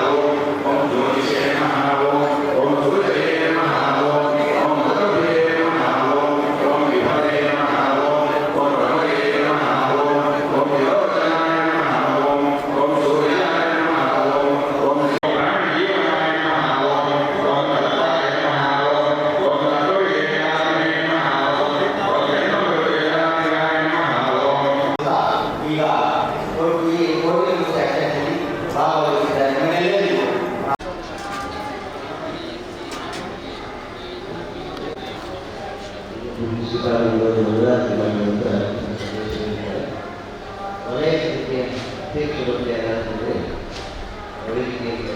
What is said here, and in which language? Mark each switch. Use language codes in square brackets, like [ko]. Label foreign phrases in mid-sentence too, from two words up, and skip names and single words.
[sa] ओम ज्योतिषे नमः ओम सूर्ये नमः ओम भद्रभे नमः ओम विभवे नमः ओम प्रभवे नमः ओम योजनाय नमः ओम सूर्याय नमः ओम प्राणजीवाय नमः ओम कल्पाय नमः ओम तत्त्वज्ञानाय नमः ओम जन्मवृद्धियाय नमः [kn] ಈಗ ಈ ಕೋಟಿಂಗ್ ಸೆಕ್ಷನ್ನಲ್ಲಿ ಭಾಗವಹಿಸಿದ್ದಾರೆ ನಿಮ್ಮೆಲ್ಲರಿಗೂ ಒಳ್ಳೆಯ ಸ್ಥಿತಿಯ ಅಧ್ಯಕ್ಷರು ಯಾರಾದರೆ ಅವರಿಗೆ